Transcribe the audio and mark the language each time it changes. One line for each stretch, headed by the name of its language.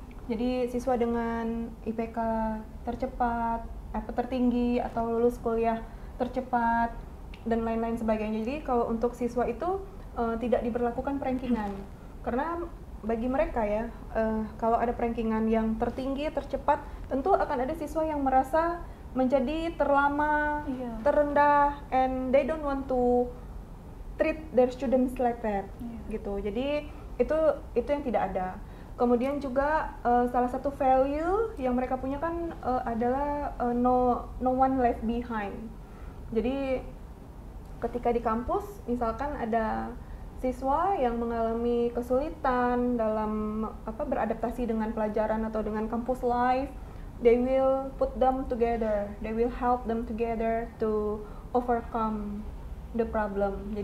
Indonesian: Jadi siswa dengan IPK tercepat, tertinggi atau lulus kuliah tercepat dan lain-lain sebagainya. Jadi kalau untuk siswa itu tidak diberlakukan perankingan karena bagi mereka ya kalau ada perankingan yang tertinggi tercepat tentu akan ada siswa yang merasa menjadi terlama, Iya. terendah,
English: and they don't want to treat their students like that, gitu.
Indonesian: Jadi itu yang tidak ada. Kemudian juga salah satu value yang mereka punya kan adalah
English: no one left behind.
Indonesian: Jadi ketika di kampus misalkan ada siswa yang mengalami kesulitan dalam beradaptasi dengan pelajaran atau dengan kampus
English: life, they will put them together, they will help them together to overcome the problem.